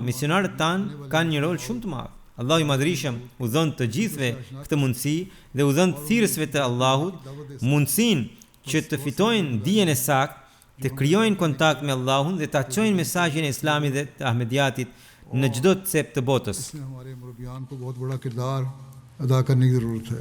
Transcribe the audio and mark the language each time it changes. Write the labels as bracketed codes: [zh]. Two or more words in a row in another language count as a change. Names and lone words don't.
[sq] Misionarët tanë kanë një rol shumë të madh. Allahu i Madhërisëm u dhon të gjithëve këtë mundësi dhe u dhon thirrësve të Allahut mundësinë që të fitojnë dijen e saktë, të krijojnë kontakt me Allahun dhe ta çojnë mesazhin e Islamit dhe të Ahmediatit në çdo cep të botës. [ur] ہمارے مربیان کو بہت بڑا کردار ادا کرنے کی ضرورت ہے.